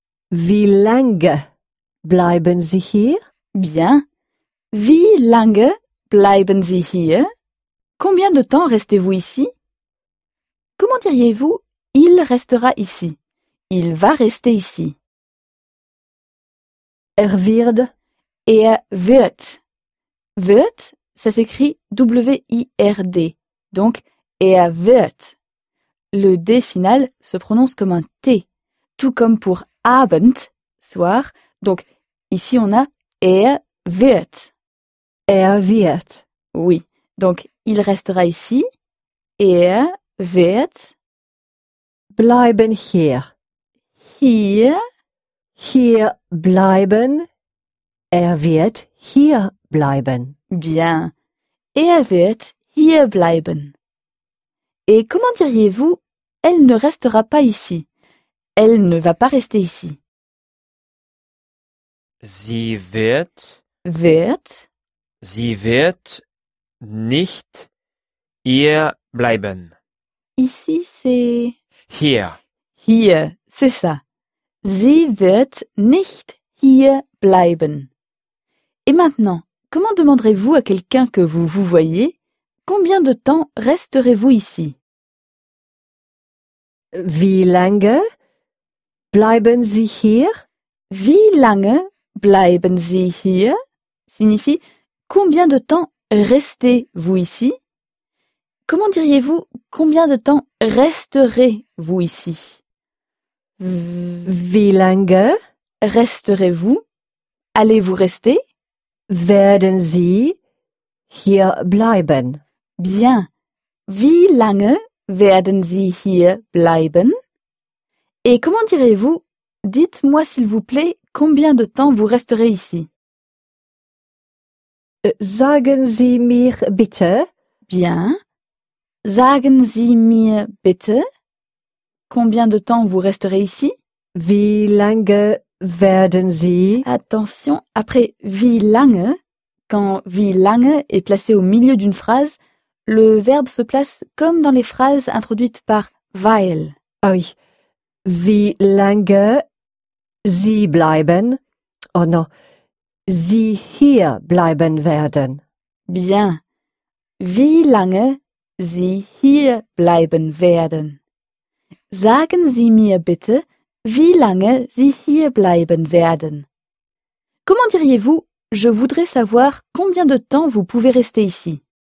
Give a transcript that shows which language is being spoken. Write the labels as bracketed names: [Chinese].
[German] Wie lange bleiben Sie hier? [French] Bien. [German] Wie lange bleiben Sie hier? [French] Combien de temps restez-vous ici? Comment diriez-vous il restera ici? Il va rester ici. [German] Er wird. Er wird. [French] Wird, ça s'écrit W-I-R-D. [German] Donc, er wird. [French] Le D final se prononce comme un T, tout comme pour Abend, soir. Donc, ici on a [German] er wird. Er wird. [French] Oui. Donc, il restera ici. [German] Er wird. Bleiben hier. Hier. Hier bleiben. Er wird hier bleiben. Bien. Er wird hier bleiben. [French] Et comment diriez-vous elle ne restera pas ici. Elle ne va pas rester ici. [German] Sie wird. Wird. Sie wird nicht hier bleiben. [French] Ici, c'est. [German] Hier. [French] Hier, c'est ça. [German] Sie wird nicht hier bleiben. [French] Et maintenant, comment demanderez-vous à quelqu'un que vous vous voyez combien de temps resterez-vous ici? [German] Wie lange bleiben Sie hier? Wie lange bleiben Sie hier? [French] Signifie combien de temps restez-vous ici? Comment diriez-vous combien de temps resterez-vous ici? [German] Wie lange [French] resterez-vous? Allez-vous rester? [German] Werden Sie hier bleiben? [French] Bien. [German] Wie lange werden Sie hier bleiben? [French] Et comment direz-vous, Dites-moi s'il vous plaît combien de temps vous resterez ici. [German] Sagen Sie mir bitte. Bien. Sagen Sie mir bitte. [French] Combien de temps vous resterez ici? [German] Wie lange werden Sie? [French] Attention, après wie lange, quand wie lange est placé au milieu d'une phrase, le verbe se place comme dans les phrases introduites par weil. [German] Oui. Wie lange Sie bleiben? Oh non. Sie hier bleiben werden. [French] Bien. [German] Wie lange Sie hier bleiben werden? Sagen Sie mir bitte, wie lange Sie hier bleiben werden. [French] Comment diriez-vous, je voudrais savoir combien de temps vous pouvez rester ici?